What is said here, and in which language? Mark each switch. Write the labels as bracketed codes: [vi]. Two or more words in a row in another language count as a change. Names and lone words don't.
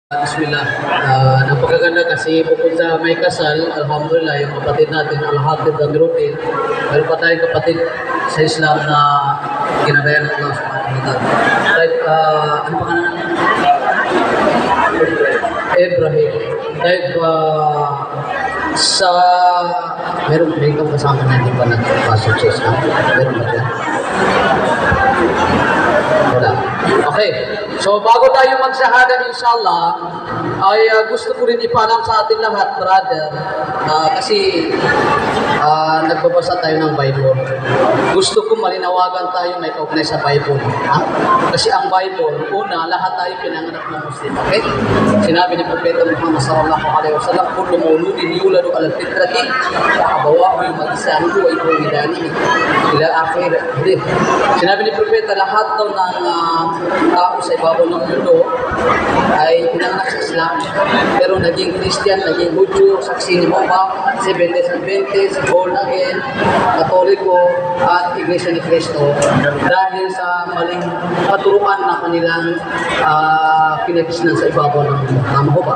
[tl] Bismillah. Napakaganda kasi bukod sa may kasal, alhamdulillah, yung kapatid natin, Al-Hafidh and Rutin, meron pa tayong kapatid sa Islam na ginagayan ng Allah [ar] سبحانه وتعالى. [tl] Like, ano pa ka na? Ibrahim. Like, meron kang kasama natin ba nagpasok sa Islam? Meron ba siya? Wala. Okay. So, bago tayo magsahada, inshallah, ay gusto ko rin ipalam sa atin lahat, brother, kasi nagbabasa tayo ng Bible. Gusto ko malinawagan tayo may kaugnay sa Bible. Kasi ang Bible, una, lahat tayo pinanganak ng Muslim. Okay? Sinabi ni Propeta Muhammad [ar] صلى الله عليه وسلم كل مولود يولد على الفطرة وأبواه يمجسانه ويهودانه. إلى آخر. [tl] Sinabi ni Propeta, lahat daw ng tao sa ibabaw ng mundo ay pinanganak sa Islam, pero naging Christian, naging Hudyo, saksi ni Jehovah, Seventh-day Adventist, [en] born again, [tl] Katoliko, at Iglesia ni Cristo dahil sa maling paturuan na kanilang kinagisnan sa ibabaw ng Jehovah.